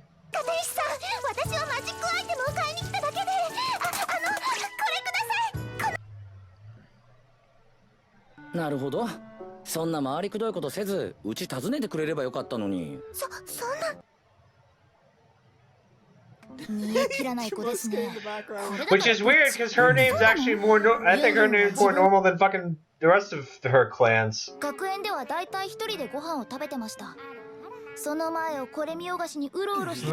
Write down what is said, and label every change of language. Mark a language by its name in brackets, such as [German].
[Japanese] 片石さん、私はマジックアイテムを買いに来ただけで、これください。なるほど。そんな回りくどいことせず、うち訪ねてくれればよかったのに。そんな。煮え切らない子ですね。 [English] Which is weird because her name's actually more. I think her name's more normal than fucking the rest of her clans. [Japanese] 学園ではだいたい一人でご飯を食べてました。その前をこれ見よがしにうろうろして。